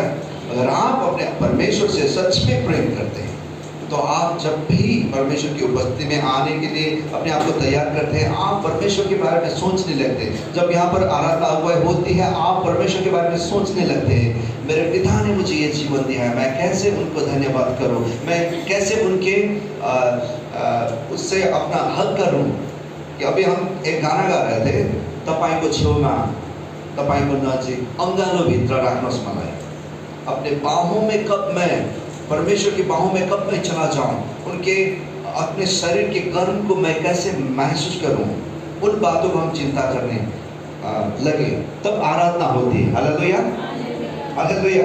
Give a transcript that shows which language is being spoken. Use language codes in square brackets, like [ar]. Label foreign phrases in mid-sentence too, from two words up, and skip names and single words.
[hi] अगर आप अपने परमेश्वर से सच में प्रेम करते हैं तो आप जब भी परमेश्वर की उपस्थिति में आने के लिए अपने आप को तैयार करते हैं, आप परमेश्वर के बारे में सोचने लगते हैं। जब यहाँ पर आराधना अगुवाई होती है, आप परमेश्वर के बारे में सोचने लगते हैं, मेरे पिता ने मुझे ये जीवन दिया है, मैं कैसे उनको धन्यवाद करूँ, मैं कैसे उनके उससे अपना हक करूँ। कि अभी हम एक गाना गा रहे थे, [ne] तपाईको छेउमा, तपाईको नजिक, अंगालो भित्र राख्नुहोस् मलाई। [hi] अपने बाहों में कब मैं, परमेश्वर की बाहों में कब मैं चला जाऊं, उनके अपने शरीर के गर्म को मैं कैसे महसूस करूं, उन बातों को हम चिंता करने लगे, तब आराधना होती है। हालेलुया। हालेलुया।